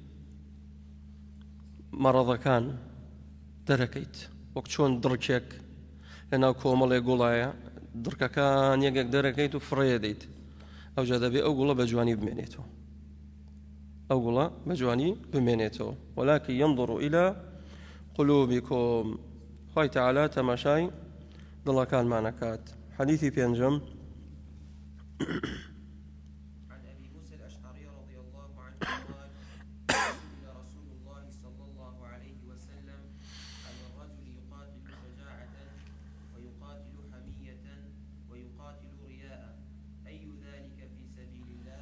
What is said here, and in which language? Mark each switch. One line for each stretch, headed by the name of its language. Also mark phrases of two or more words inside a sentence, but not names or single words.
Central Kurdish: مەڕەضەکان دەرەکەیت، وەک چۆن دڕکێک لەناو کۆمەڵێ گوڵایە، دڕکەکان یەکێک دەرەکەیت و فڕێ دەیت، ئەوجا دەبێ ئەو گوڵە بە جوانی بمێنێتەوە، ئەو گوڵە بە جوانی بمێنێتەوە.
Arabic: وەلاکن ينظر إلى قلوبكم.
Central Kurdish: خوای تەعالا تەماشای دڵەکانمان ئەکات. حەدیثی پێنجەم
Arabic: عن أبي موسى الأشعري رضي الله عنه قال سئل رسول الله صلى الله عليه وسلم عن الرجل يقاتل شجاعة ويقاتل حمية ويقاتل رياء أي ذلك في سبيل الله؟